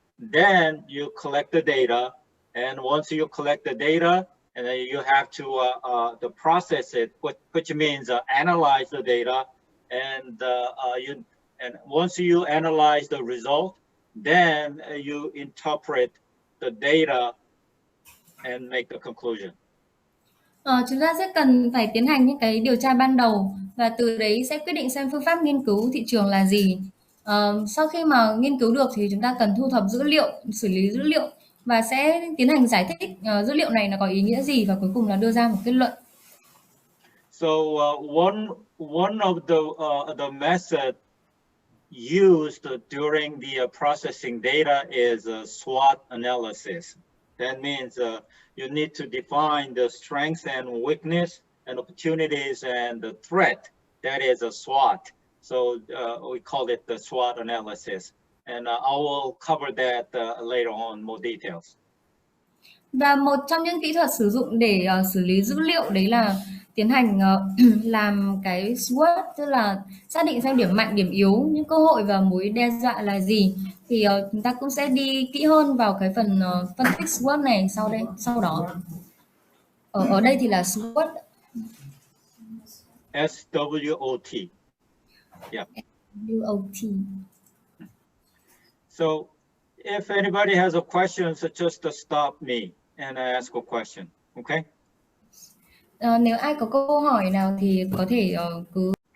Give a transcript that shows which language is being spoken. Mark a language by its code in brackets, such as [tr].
[en] Then you collect the data, and once you collect the data, and then you have to process it, which means analyze the data, and once you analyze the result, then you interpret the data and make a conclusion. [vi] Chúng ta sẽ cần phải tiến hành những cái điều tra ban đầu và từ đấy sẽ quyết định xem phương pháp nghiên cứu thị trường là gì. Sau khi mà nghiên cứu được thì chúng ta cần thu thập dữ liệu, xử lý dữ liệu và sẽ tiến hành giải thích dữ liệu này là có ý nghĩa gì và cuối cùng là đưa ra một kết luận. [en] So one of the method used during the processing data is SWOT analysis. That means you need to define the strengths and weakness and opportunities and the threat. That is a SWOT. So we call it the SWOT analysis. And I will cover that later on, more details. [vi] Và một trong những kỹ thuật sử dụng để xử lý dữ liệu đấy là tiến hành làm cái SWOT, tức là xác định xem điểm mạnh, điểm yếu, những cơ hội và mối đe dọa là gì. Thì chúng ta cũng sẽ đi kỹ hơn vào cái phần phân tích SWOT này sau đó. Ở đây thì là SWOT. [en] SWOT. Yeah. SWOT. So if anybody has a question, so just stop me and ask a question. Okay? [vi] Nếu ai có câu hỏi nào thì có thể cứ.